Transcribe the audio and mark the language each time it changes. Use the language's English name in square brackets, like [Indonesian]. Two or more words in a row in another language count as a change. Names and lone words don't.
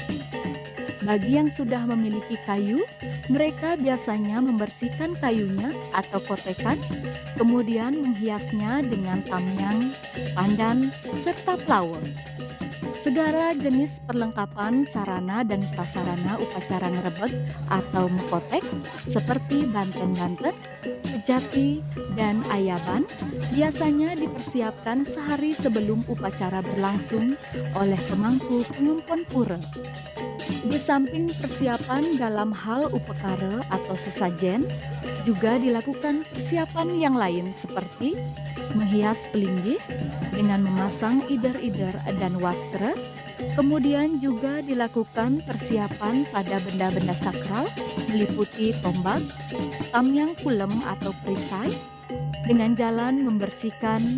[Indonesian] Bagi yang sudah memiliki kayu, mereka biasanya membersihkan kayunya atau kotekan, kemudian menghiasnya dengan tamyang, pandan, serta flower. Segala jenis perlengkapan sarana dan prasarana upacara ngerebeg atau mekotek seperti banten-banten, pejati, dan ayaban biasanya dipersiapkan sehari sebelum upacara berlangsung oleh pemangku pengempon pura. Di samping persiapan dalam hal upekara atau sesajen, juga dilakukan persiapan yang lain seperti menghias pelinggih dengan memasang ider-ider dan wastra. Kemudian juga dilakukan persiapan pada benda-benda sakral meliputi tombak, tamyang kulem atau perisai, dengan jalan membersihkan.